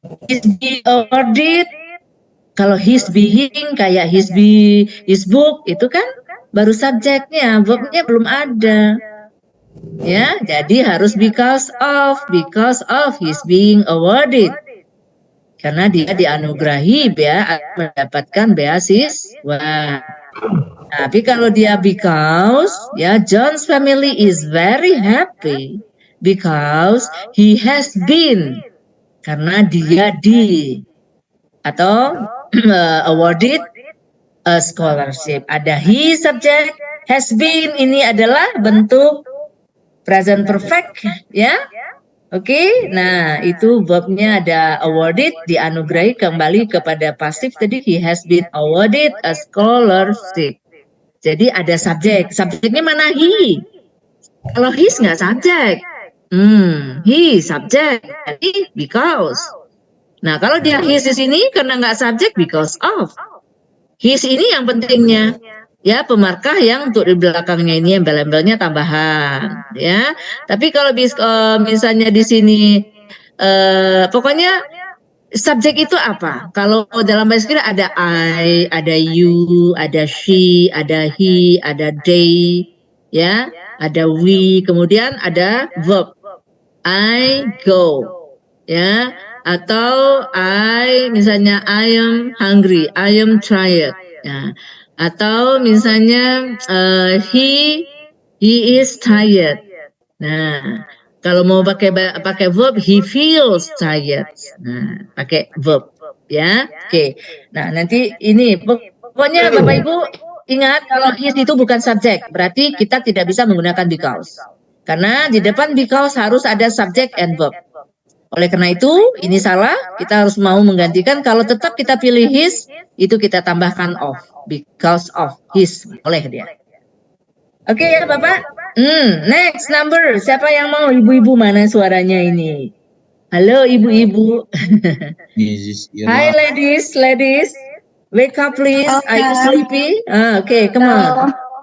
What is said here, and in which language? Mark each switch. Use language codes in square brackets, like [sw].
[en] Is being awarded. [id] Kalau his being kayak his book itu kan baru subjeknya, verbnya belum ada. Ya, jadi harus [en] because of his being awarded. [id] karena dia dianugerahi mendapatkan beasiswa. [en] Tapi kalau dia because, ya, John's family is very happy because he has been, [id] karena dia atau [en] awarded a scholarship. [id] Ada he subject, [en] has been, [id] ini adalah bentuk present perfect, ya. Oke, nah itu verbnya ada awarded, dianugerahi, kembali kepada pasif tadi, [en] he has been awarded a scholarship. [id] Jadi ada subjek, subjeknya mana he? Kalau his nggak subjek, he subjek, jadi because. Nah kalau dia his di sini karena nggak subjek, because of. His ini yang pentingnya. Ya, pemarkah yang untuk di belakangnya ini embel-embelnya tambahan, ya. Tapi kalau misalnya di sini, pokoknya subjek itu apa? Kalau dalam bahasa Inggris ada I, ada you, ada she, ada he, ada they, ya, ada we, kemudian ada verb. [en] I go, ya, [id] atau misalnya [en] I am hungry, I am tired, ya. Atau misalnya he is tired. [id] Nah, kalau mau pakai verb, [en] he feels tired. [id] Nah, pakai verb, ya. Oke. Nah, nanti ini pokoknya Bapak Ibu ingat kalau his itu bukan subjek, berarti kita tidak bisa menggunakan because. Karena di depan because harus ada [en] subject and verb. [id] Oleh karena itu, ini salah, kita harus mau menggantikan. Kalau tetap kita pilih his, itu kita tambahkan of, [en] because of his, [id] oleh dia. Oke ya Bapak. Next number, siapa yang mau? Ibu-ibu mana suaranya ini? Halo ibu-ibu. [en] Hi ladies, wake up please. Are you sleepy? Okay, come on.